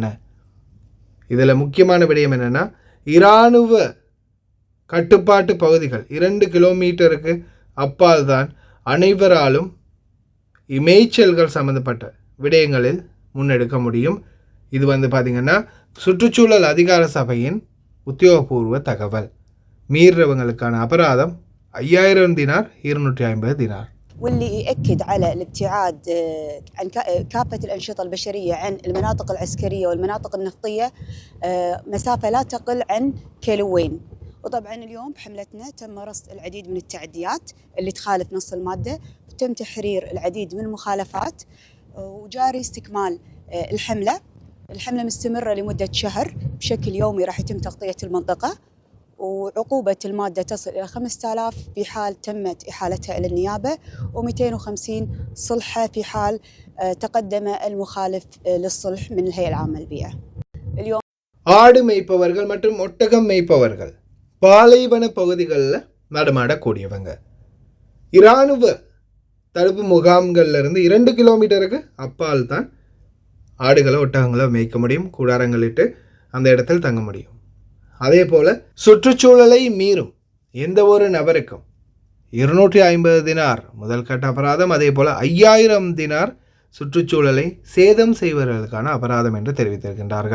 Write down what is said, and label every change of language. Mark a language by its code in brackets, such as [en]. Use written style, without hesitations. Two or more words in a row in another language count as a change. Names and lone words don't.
[ta] இதில் முக்கியமான விடயம் என்னென்னா, இராணுவ கட்டுப்பாட்டு பகுதிகள் 2 கிலோமீட்டருக்கு அப்பால் தான் அனைவராலும் இமேய்ச்சல்கள் சம்பந்தப்பட்ட விடயங்களில் முன்னெடுக்க முடியும். இது பார்த்திங்கன்னா சுற்றுச்சூழல் அதிகார சபையின் உத்தியோகபூர்வ தகவல். மீறவங்களுக்கான அபராதம் 5000 தினார் 250 தினார். [ar] واللي يأكد على الابتعاد عن كافة الأنشطة البشرية عن المناطق العسكرية والمناطق النفطية مسافة لا تقل عن كيلوين. وطبعا اليوم بحملتنا تم رصد العديد من التعديات اللي تخالف نص المادة، وتم تحرير العديد من المخالفات، وجاري استكمال الحملة مستمرة لمدة شهر بشكل يومي. راح يتم تغطية المنطقة، وعقوبة المادة تصل إلى 5000 في حال تمت إحالتها إلى النيابة، و250 صلحة في حال تقدم المخالف للصلح من الهيئة العامة للبيئة. اليوم [ta] ஆடு மேய்ப்பவர்கள் மற்றும் ஒட்டகம் மேய்ப்பவர்கள் பாலைவன பகுதிகளில் நடமாடக்கூடியவங்க இராணுவ தடுப்பு முகாம்கள்லேருந்து 2 கிலோமீட்டருக்கு அப்பால் தான் ஆடுகளை ஒட்டகங்களை மேய்க்க முடியும். கூடாரங்களிட்டு அந்த இடத்தில் தங்க முடியும். அதே போல் சுற்றுச்சூழலை மீறும் எந்த ஒரு நபருக்கும் 250 தினார் முதல் கட்ட அபராதம், அதே போல் 5000 தினார் சுற்றுச்சூழலை சேதம் செய்வர்களுக்கான அபராதம் என்று தெரிவித்திருக்கின்றார்கள்.